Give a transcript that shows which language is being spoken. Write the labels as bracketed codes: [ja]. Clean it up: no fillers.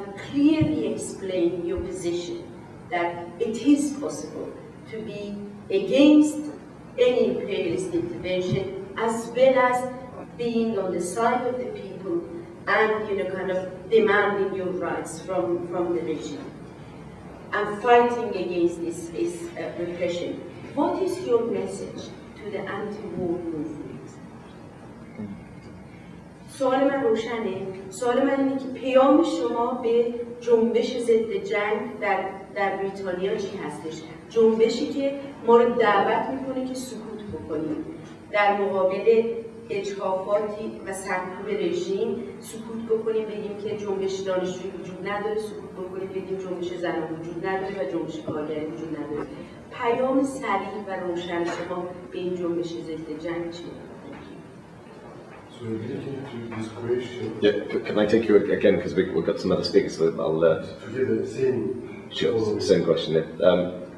[en] clearly explained your position that it is possible to be against any imperialist intervention as well as being on the side of the people and demanding your rights from the regime and fighting against this repression. What is your message to the anti-war movement? [fa] سوال من روشنه. سوال من اینه که پیام شما به جنبش ضد جنگ در بریتانیا چی هستش؟ جنبشی که ما رو دعوت میکنه که سکوت بکنیم در مقابل اجحافاتی و سرکوب رژیم، سکوت بکنیم بگیم که جنبش دانشجویی وجود نداره، سکوت بکنیم بگیم جنبش زنان وجود نداره و جنبش کارگری وجود نداره. پیام صریح و روشن شما به این جنبش ضد جنگ چیه؟ [en] So relating to this question... Yeah, can I take you again, because we've got some other speakers, so I'll... to get the same... Sure, same question, yeah.